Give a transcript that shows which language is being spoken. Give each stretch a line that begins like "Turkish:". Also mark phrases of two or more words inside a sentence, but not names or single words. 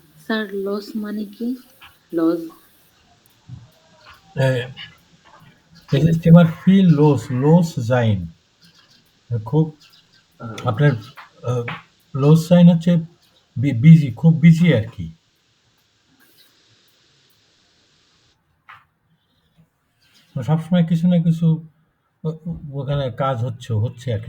Bangla: স্যার লস মানে কি? লস
German: Es ist immer viel los, los sein.
Bangla: খুব আপনার
German: los sein
Bangla: হচ্ছে বিজি, খুব বিজি আরকি। সবসময় কিছু না কিছু ও ওখানে কাজ হচ্ছে আরকি।